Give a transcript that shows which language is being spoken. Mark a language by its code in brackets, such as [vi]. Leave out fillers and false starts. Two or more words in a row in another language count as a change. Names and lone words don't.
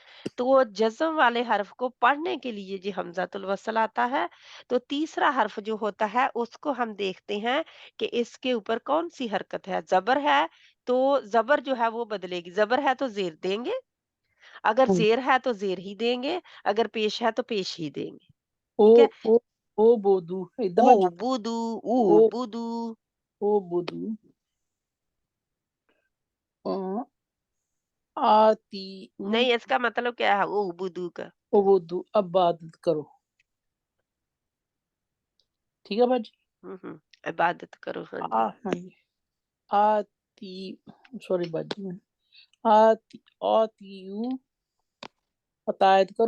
[ur] تو وہ جزم والے حرف کو پڑھنے کے لیے جو ہمزۃ الوصل آتا ہے، تو تیسرا حرف جو ہوتا ہے اس کو ہم دیکھتے ہیں کہ اس کے اوپر کون سی حرکت ہے. زبر ہے تو زبر جو ہے وہ بدلے گی. زبر ہے تو زیر دیں گے، اگر ہاں جی زیر ہے تو زیر ہی دیں گے، اگر پیش ہے تو پیش ہی دیں گے. ओ ٹھیک ہے. او او بودو ادھر ओ बाजी بودو، او ओ बुदू। او بودو آ, आती نہیں، اس کا مطلب کیا ہے او بودو کا? او بودو عبادت کرو ٹھیک ہے باجی عبادت کرو۔ ہاں جی. ہاں جی آتی سوری باجی میں آتی آتی اطاعت کرو